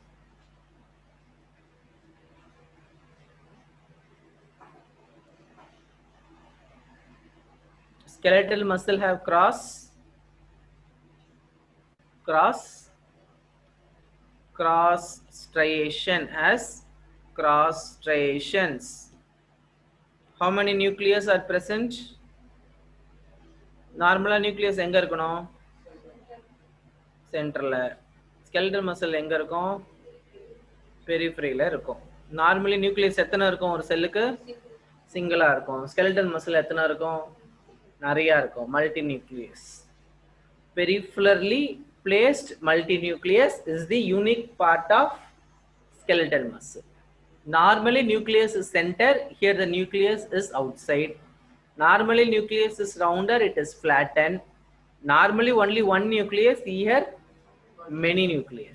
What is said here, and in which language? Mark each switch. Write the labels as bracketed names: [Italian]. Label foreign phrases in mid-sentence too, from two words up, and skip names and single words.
[English] Skeletal muscle have cross striation as cross striations. How many nucleus are present? Normal nucleus [Tamil] எங்க இருக்கணும்? சென்டர்ல. [English] skeletal muscle [Tamil] எங்க இருக்கும்? பெரிஃபெரியில இருக்கும். [English] normally nucleus [Tamil] எத்தனை இருக்கும் ஒரு செல்லுக்கு? சிங்கிளா இருக்கும். [English] skeletal muscle [Tamil] எத்தனை இருக்கும்? நிறைய இருக்கும். [English] multi nucleus. Peripherally placed multinucleus is the unique part of skeletal muscle. Normally nucleus is center, here the nucleus is outside. Normally nucleus is rounder, it is flattened. Normally only one nucleus, here many nucleus.